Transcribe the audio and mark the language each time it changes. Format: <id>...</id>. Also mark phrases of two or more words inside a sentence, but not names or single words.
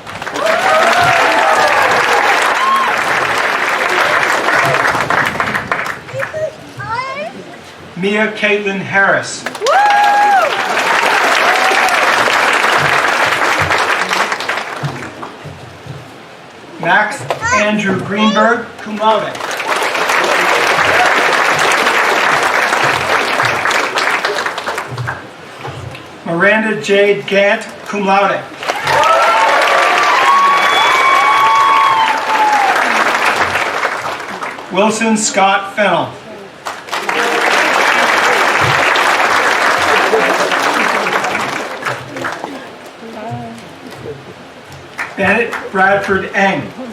<en>Mia Caitlin Harris. Max Andrew Greenberg,</en> <la>cum laude.</la> <en>Miranda Jade Gant,</en> <la>cum laude.</la> <en>Wilson Scott Fennell. Bennett Bradford Eng.</en>